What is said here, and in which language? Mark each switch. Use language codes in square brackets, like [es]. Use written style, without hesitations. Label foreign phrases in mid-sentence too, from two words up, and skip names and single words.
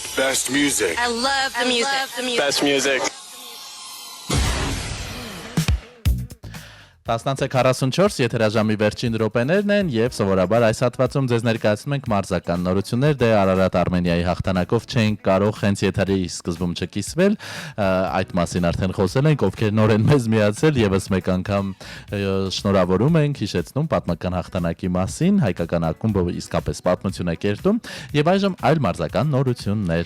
[en] Best music. I love the music. Best music. [hy] 10:44 եթերաժամի վերջին րոպեներն են եւ սովորաբար այս հատվածում ձեզ ներկայացնում ենք մարզական նորություններ, դե Արարատ Արմենիայի հաղթանակով չենք կարող հենց եթերի սկզբում չկիսվել, այդ մասին արդեն խոսել ենք, ովքեր նոր են մեզ միացել, եւս մեկ անգամ շնորհավորում ենք, հիշեցնում պատմական հաղթանակի մասին, հայկական ակումբը իսկապես պատմություն է կերտում եւ այժմ այլ մարզական նորություններ։